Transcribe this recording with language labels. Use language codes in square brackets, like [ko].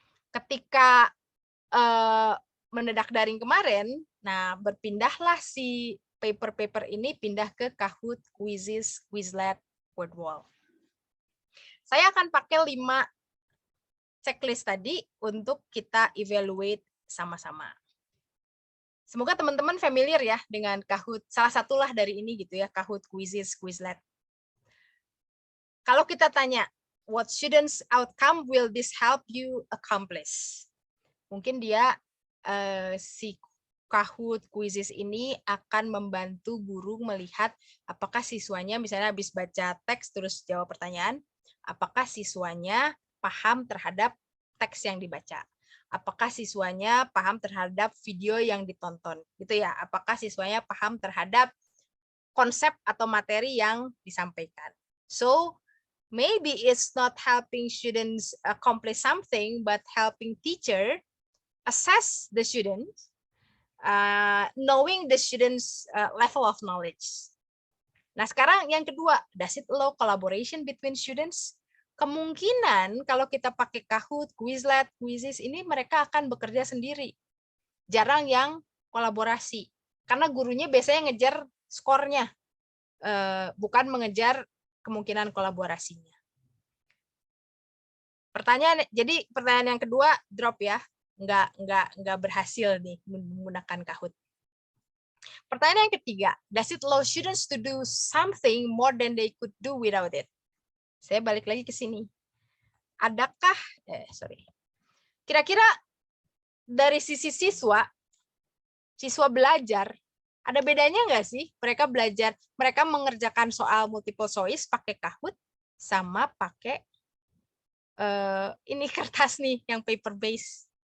[id] Ketika mendadak daring kemarin, nah berpindahlah si paper-paper ini pindah ke Kahoot, Quizizz, Quizlet, Wordwall. Saya akan pakai 5 checklist tadi untuk kita evaluate sama-sama. Semoga teman-teman familiar ya dengan Kahoot. Salah satulah dari ini gitu ya, Kahoot, Quizizz, Quizlet. Kalau kita tanya, [en] what students outcome will this help you accomplish? [id] Mungkin dia si Kahoot, Quizizz ini akan membantu guru melihat apakah siswanya misalnya habis baca teks terus jawab pertanyaan, apakah siswanya paham terhadap teks yang dibaca. Apakah siswanya paham terhadap video yang ditonton, gitu ya? Apakah siswanya paham terhadap konsep atau materi yang disampaikan? [en] So, maybe it's not helping students accomplish something, but helping teacher assess the students, knowing the students' level of knowledge. [id] Nah, sekarang yang kedua, [en] does it allow collaboration between students? [id] Kemungkinan kalau kita pakai Kahoot, Quizlet, Quizizz ini mereka akan bekerja sendiri. Jarang yang kolaborasi. Karena gurunya biasanya ngejar skornya, bukan mengejar kemungkinan kolaborasinya. Jadi pertanyaan yang kedua drop ya, nggak berhasil nih menggunakan Kahoot. Pertanyaan yang ketiga, [en] does it allow students to do something more than they could do without it? [id] Saya balik lagi ke sini. Adakah, kira-kira dari sisi siswa belajar, ada bedanya nggak sih? Mereka belajar, mereka mengerjakan soal multiple choice pakai Kahoot sama pakai ini kertas nih yang paper base.